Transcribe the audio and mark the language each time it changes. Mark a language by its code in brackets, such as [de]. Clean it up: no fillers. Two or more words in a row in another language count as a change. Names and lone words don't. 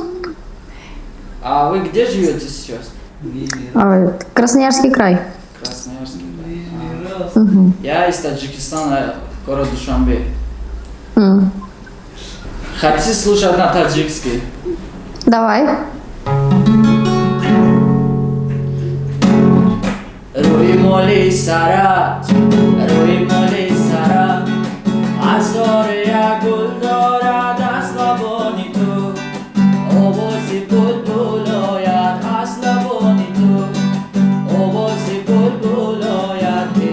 [ru] А вы где живете сейчас? Красноярский край. Красноярский. Я из Таджикистана, город Душанбе. Хотите слушать на таджикский? Давай. [tg] Рӯи моли сарат азори як гул дорад аз лабони ту овози булбул ояд аз лабони ту овози булбул ояд